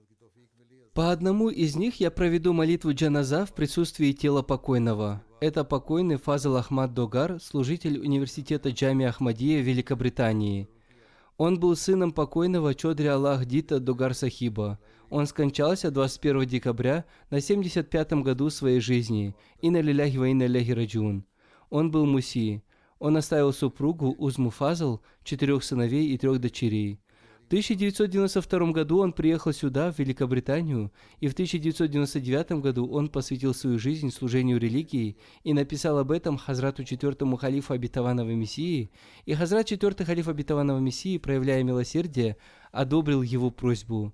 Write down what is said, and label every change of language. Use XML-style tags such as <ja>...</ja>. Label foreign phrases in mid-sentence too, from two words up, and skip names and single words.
<ru>По одному из них я проведу молитву джаназа в присутствии тела покойного. Это покойный Фазл Ахмад Догар, служитель университета Джами Ахмадия в Великобритании. Он был сыном покойного Чодри Аллах Дита Догар Сахиба. Он скончался 21 декабря на 75-м году своей жизни.</ru> <ar>إنا لله وإنا إليه راجعون.</ar> <ru>Он был муси. Он оставил супругу Узму Фазл, 4 сыновей и 3 дочерей. В 1992 году он приехал сюда, в Великобританию, и в 1999 году он посвятил свою жизнь служению религии и написал об этом Хазрату 4-му халифу Обетованного Мессии, и Хазрат 4-й халиф Обетованного Мессии, проявляя милосердие, одобрил его просьбу.</ru>